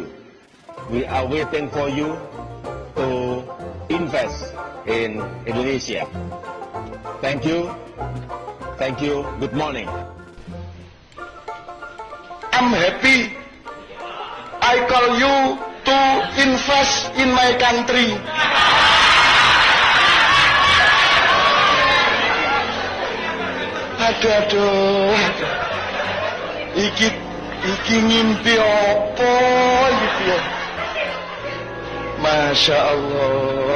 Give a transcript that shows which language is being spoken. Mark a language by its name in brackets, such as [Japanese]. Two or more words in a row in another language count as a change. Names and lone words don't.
[English] We are waiting for you to invest in Indonesia. Thank you, good morning. I'm happy. I call you to invest in my country. [Javanese] Aduh. Iki ngimpi apa gitu ya. [Arabic] Masya Allah.